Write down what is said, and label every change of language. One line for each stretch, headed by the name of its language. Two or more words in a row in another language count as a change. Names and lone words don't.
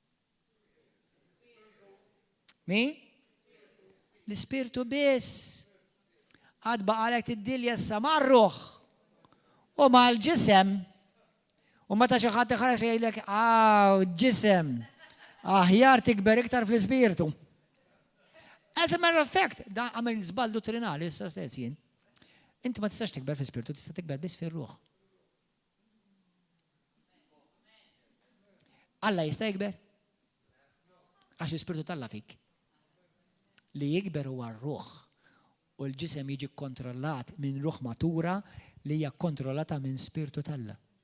Maltese: Min? L-Ispirtu biss. Għad baqalek tiddilja issa mar-ruħ u mal-ġisem. U meta xi ħadd iħareġ jgħidlek ġisem, aħjar tikber iktar fl-Ispirtu.
English: As a matter of fact,
Maltese: da għamil żball dottrinali issa stess jien. Inti ma tistax tikber fl-Ispirtu, tista' tikber biss fir-ruħ. Alla jista' jikber? Għax l-Ispirtu Alla fik. Li jikber huwa r-ruħ u l-ġisem jiġi kontrollat minn ruħ matura li hija kontrollata minn Spirtu Alla.